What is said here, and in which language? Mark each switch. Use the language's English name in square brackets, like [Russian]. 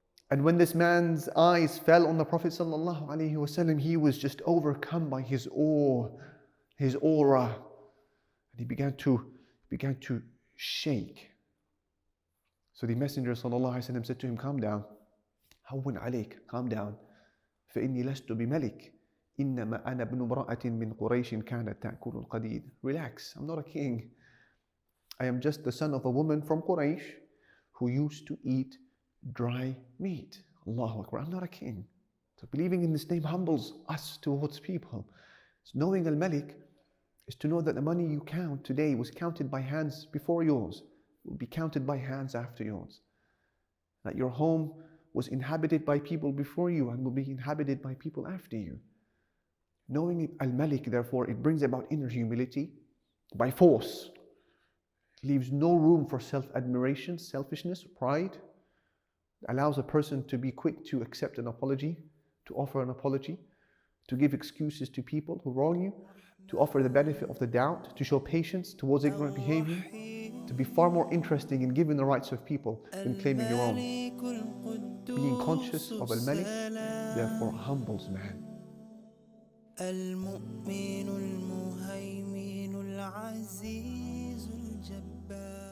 [English] And when this man's eyes fell on the Prophet ﷺ, he was just overcome by his awe, his aura. And he began to shake. So the Messenger ﷺ said to him, calm down. [Arabic] هون عليك, [English] calm down. [Arabic] فإني لست بملك إنما أنا ابن امرأة من قريش كانت تأكل القديد. [English] Relax, I'm not a king. I am just the son of a woman from Quraysh who used to eat dry meat. Allahu Akbar. I'm not a king. So believing in this name humbles us towards people. So knowing Al-Malik is to know that the money you count today was counted by hands before yours, will be counted by hands after yours. That your home was inhabited by people before you and will be inhabited by people after you. Knowing Al-Malik, therefore, it brings about inner humility by force. It leaves no room for self-admiration, selfishness, pride. It allows a person to be quick to accept an apology, to offer an apology, to give excuses to people who wrong you, to offer the benefit of the doubt, to show patience towards ignorant behavior, to be far more interesting in giving the rights of people than claiming your own. Being conscious of Al-Malik, therefore, humbles man. [Arabic] المؤمن المهيمن العزيز الجبار